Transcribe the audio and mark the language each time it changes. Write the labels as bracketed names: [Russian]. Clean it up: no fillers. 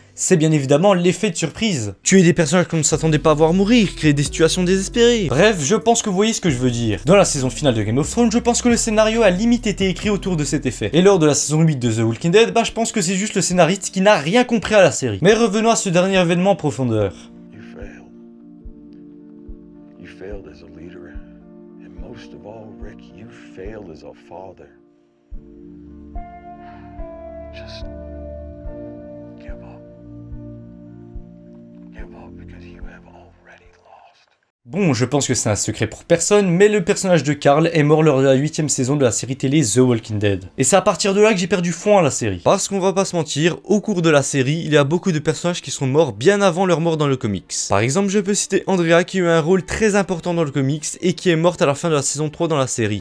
[French] C'est bien évidemment l'effet de surprise. Tuer des personnages qu'on ne s'attendait pas à voir mourir, créer des situations désespérées. Bref, je pense que vous voyez ce que je veux dire. Dans la saison finale de Game of Thrones, je pense que le scénario a limite été écrit autour de cet effet. Et lors de la saison 8 de The Walking Dead, bah je pense que c'est juste le scénariste qui n'a rien compris à la série. Mais revenons à ce dernier événement en profondeur. [English] You failed as a leader, and most of all, Rick, you failed as a father. Just give up. Because you have already lost. [French] Bon, je pense que c'est un secret pour personne, mais le personnage de Carl est mort lors de la 8ème saison de la série télé The Walking Dead. Et c'est à partir de là que j'ai perdu foi en la série. Parce qu'on va pas se mentir, au cours de la série, il y a beaucoup de personnages qui sont morts bien avant leur mort dans le comics. Par exemple, je peux citer Andrea qui a eu un rôle très important dans le comics et qui est morte à la fin de la saison 3 dans la série.